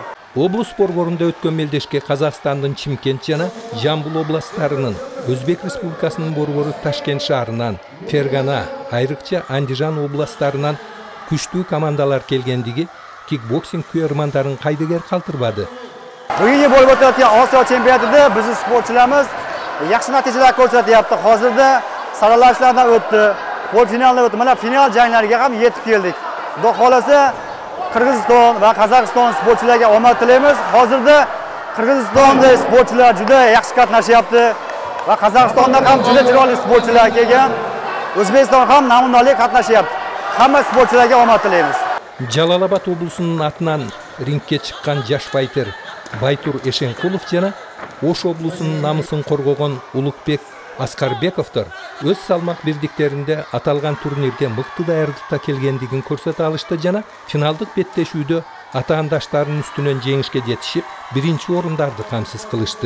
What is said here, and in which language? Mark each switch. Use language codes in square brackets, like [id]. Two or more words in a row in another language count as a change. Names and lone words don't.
[ky] Облус борборунда өткөн мелдешке Казакстандын Чимкент жана Жамбыл областтарынын, Өзбек Республикасынын борбору Ташкент шаарынан, Фергана, айрыкча Андижан областтарынан күчтүү командалар келгендиги кикбоксинг күйөрмандарын кайдыгер калтырбады. Бүгүнкү болуп өтөт Osiyo чемпионатында биздин спортчуларыбыз жакшы натыйжалар көрсөтүп, азырда saralashlardan өттү, полуфиналда өттү. [uz] Mana final janglariga ham yetib keldik. Xudo xolasa Qirg'iziston va Qozog'iston sportchilariga omad tilaymiz. Hozirda Qirg'izistonda sportchilar juda yaxshi qatnashyapti va Qozog'istonda ham juda chiroyli sportchilar kelgan. O'zbekiston ham namunali qatnashyapti. Hamma sportchilarga omad tilaymiz. [ky] Жалал-Абад облусунун атынан рингке чыккан жаш файтер Байтур Эшенкулов жана Ош облусунун намысын коргогон Улукбек Аскарбековдор өз салмак бирдиктеринде аталган турнирге мыкты даярдыкта келгендигин көрсөтө алышты жана финалдык беттешүүдө атаандаштарынын үстүнөн жеңишке жетишип, биринчи орундарды камсыз кылышты.